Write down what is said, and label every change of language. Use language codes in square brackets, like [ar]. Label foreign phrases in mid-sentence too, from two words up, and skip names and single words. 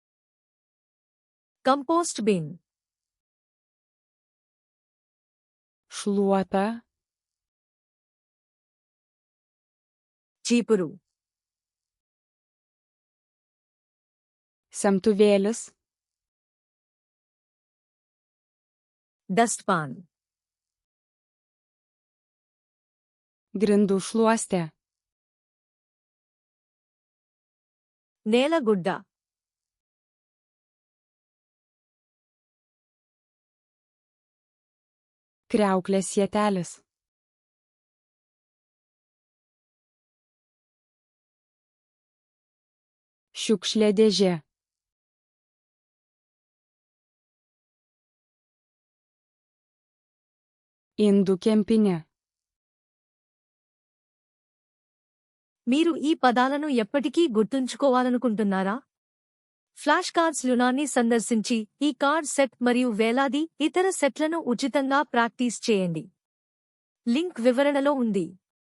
[en] compost bin. [lt] šluota, [te] చీపురు, [lt] semtuvėlis, [en] డస్ట్పాన్, [lt] grindų šluostė, [te] నేలగుడ్డ, [lt] kriauklės sietelis, šiukšlė dėžė, indų kempinė, [te] మీరు ఈ పదాలను ఎప్పటికీ గుర్తుంచుకోవాలనుకుంటున్నారా? ఫ్లాష్ కార్డ్స్ లునాన్ని సందర్శించి ఈ [en] card set [te] మరియు వేలాది ఇతర సెట్లను ఉచితంగా ప్రాక్టీస్ చేయండి. లింక్ వివరణలో ఉంది.